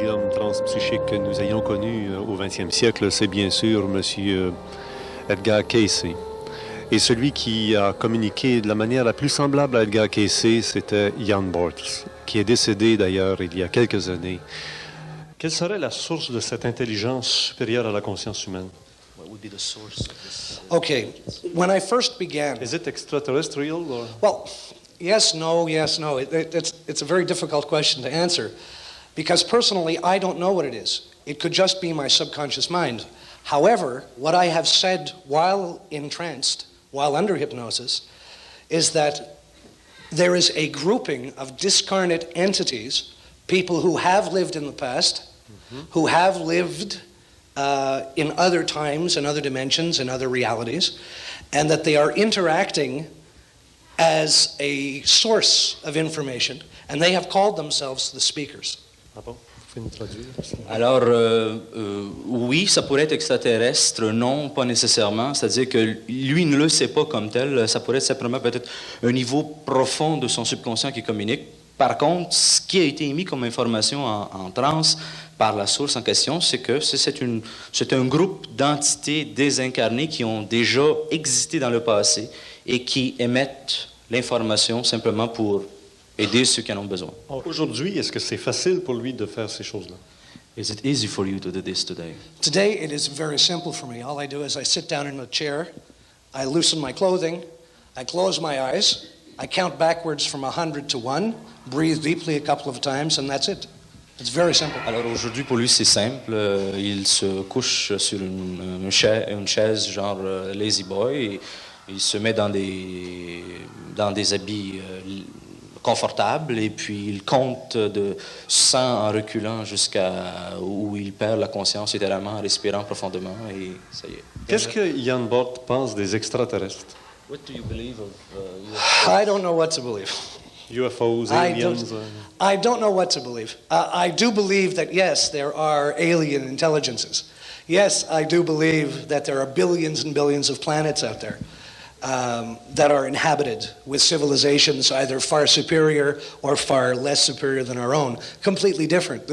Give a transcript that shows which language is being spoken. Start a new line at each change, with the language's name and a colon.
French: Transpsychique que nous ayons connu au 20e siècle, c'est bien sûr M. Edgar Cayce. Et celui qui a communiqué de la manière la plus semblable à Edgar Cayce, c'était Jan Bortz, qui est décédé d'ailleurs il y a quelques années. Quelle serait la source de cette intelligence supérieure à la conscience humaine?
English: What would be the source of this? Okay, when I first began... Is it extraterrestrial? Or? Well, yes, no. It's a very difficult question to answer. Because personally, I don't know what it is. It could just be my subconscious mind. However, what I have said while entranced, while under hypnosis, is that there is a grouping of discarnate entities, people who have lived in the past, who have lived in other times and other dimensions and other realities, and that they are interacting as a source of information, and they have called themselves the speakers.
French: Alors, oui, ça pourrait être extraterrestre, non, pas nécessairement. C'est-à-dire que lui ne le sait pas comme tel. Ça pourrait être simplement peut-être un niveau profond de son subconscient qui communique. Par contre, ce qui a été émis comme information en transe par la source en question, c'est que c'est un groupe d'entités désincarnées qui ont déjà existé dans le passé et qui émettent l'information simplement pour aider ceux qui en ont besoin. Aujourd'hui, est-ce que c'est facile pour lui de faire ces choses-là?
English: Is it easy for you to do this today? Today, it is very simple for me. All I do is I sit down in a chair, I loosen my clothing, I close my eyes, I count backwards from 100 to 1, breathe deeply a couple of times, and that's it. It's very simple.
French: Alors aujourd'hui, pour lui, c'est simple. Il se couche sur une chaise genre lazy boy et il se met dans des habits confortables et puis il compte de 100 en reculant jusqu'à où il perd la conscience littéralement en respirant profondément et ça y est. Qu'est-ce que Jan Bort pense des extraterrestres?
English: What do you believe of I don't know what to believe. UFOs, aliens? I don't know what to believe. I do believe that, yes, there are alien intelligences. Yes, I do believe that there are billions and billions of planets out there that are inhabited with civilizations either far superior or far less superior than our own, completely different.